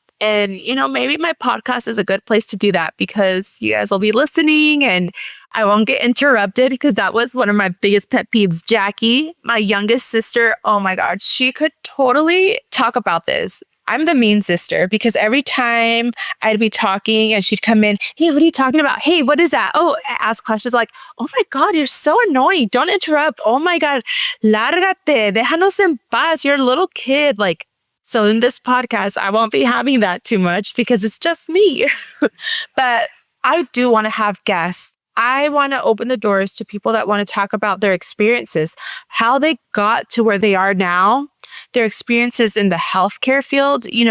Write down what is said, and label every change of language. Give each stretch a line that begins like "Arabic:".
English: And, maybe my podcast is a good place to do that because you guys will be listening and I won't get interrupted because that was one of my biggest pet peeves. Jackie, my youngest sister, oh my God, she could totally talk about this. I'm the mean sister because every time I'd be talking and she'd come in, hey, what are you talking about? Hey, what is that? Oh, I ask questions like, oh my God, you're so annoying. Don't interrupt. Oh my God,
Spanish: lárgate, déjanos en paz.
English: You're a little kid. Like, so in this podcast, I won't be having that too much because it's just me. But I do want to have guests. I want to open the doors to people that want to talk about their experiences, how they got to where they are now, their experiences in the healthcare field.